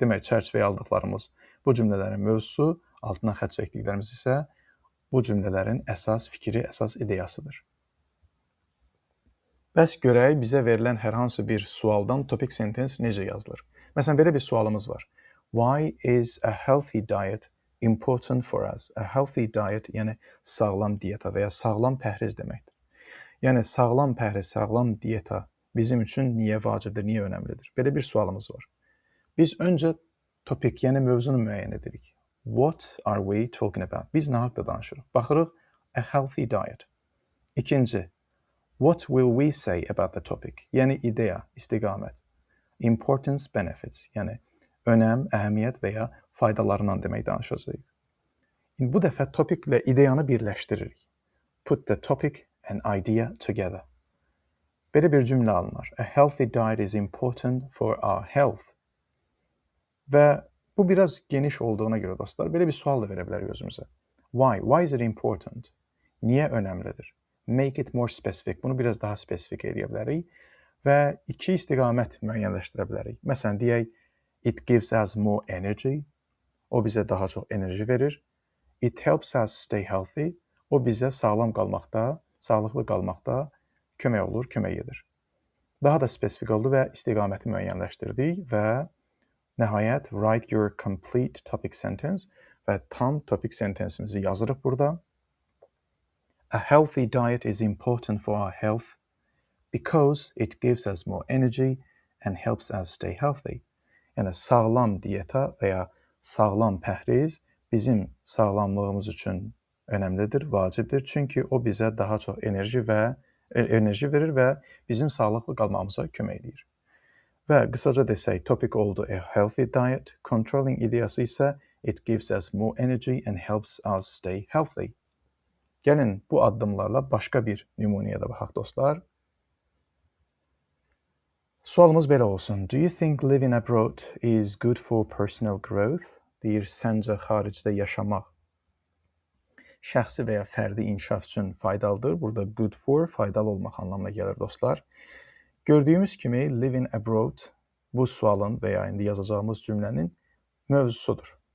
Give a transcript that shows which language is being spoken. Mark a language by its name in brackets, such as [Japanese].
[Azerbaijani] Demək, çərçivəyə aldıqlarımız bu cümlələrin mövzusu, altından xətt çəkdiklərimiz isə bu cümlələrin əsas fikri, əsas ideyasıdır. Bəs görək, bizə verilən hər hansı bir sualdan topic sentence necə yazılır? Məsələn, belə bir sualımız var. [English] Why is a healthy diet important for us? A healthy diet, [Azerbaijani] yəni sağlam diyeta və ya sağlam pəhriz deməkdir. Yəni, sağlam pəhriz, sağlam diyeta bizim üçün niyə vacibdir, niyə önəmlidir? Belə bir sualımız var. Biz öncə topic, yəni mövzunu müəyyən edirik. [English] What are we talking about? [Azerbaijani] Biz nə haqda danışırıq? Baxırıq, [English] a healthy diet. [Azerbaijani] İkinci, [English] what will we say about the topic? [Azerbaijani] Yəni ideya, istiqamət. [English] Importance, benefits. [Azerbaijani] Yəni önəm, əhəmiyyət və ya faydalarından demək danışacağıq. Bu dəfə topic ilə ideyanı birləşdiririk. [English] Put the topic and idea together. [Azerbaijani] Belə bir cümlə alınır. [English] A healthy diet is important for our health. [Azerbaijani] Və bu biraz geniş olduğuna görə, dostlar, belə bir sual da verə bilərik özümüzə. [English] Why? Why is it important? [Azerbaijani] Niyə önəmlidir? [English] Make it more specific. [Azerbaijani] Bunu biraz daha spesifik edə bilərik və iki istiqamət müəyyənləşdirə bilərik. Məsələn, deyək, [English] it gives us more energy. [Azerbaijani] O bizə daha çox enerji verir. [English] It helps us stay healthy. [Azerbaijani] O bizə sağlam qalmaqda, sağlıqlı qalmaqda kömək olur, kömək edir. Daha da spesifik oldu və istiqaməti müəyyənləşdirdik və nəhayət, [English] write your complete topic sentence [Azerbaijani] və tam topic sentenceimizi yazırıq burada. [English] A healthy diet is important for our health because it gives us more energy and helps us stay healthy. [Azerbaijani] Yəni, sağlam diyeta və ya sağlam pəhriz bizim sağlamlığımız üçün önəmlidir, vacibdir. Çünki o bizə daha çox enerji verir və bizim sağlıqlı qalmamıza kömək edir. Və qısaca desək, topic oldu [English] a healthy diet, [Azerbaijani] controlling ideyası isə [English] it gives us more energy and helps us stay healthy. [Azerbaijani] Gəlin bu addımlarla başqa bir nümunəyə də baxaq, dostlar. Sualımız belə olsun. [English] Do you think living abroad is good for personal growth? [Azerbaijani] Deyir, səncə xaricdə yaşamaq şəxsi və ya fərdi inkişaf üçün faydalıdır. Burada good for, faydalı olmaq anlamına gəlir dostlar. Gördüyümüz kimi living abroad bu sualın və ya indi yazacağımız cümlənin mövzusudur.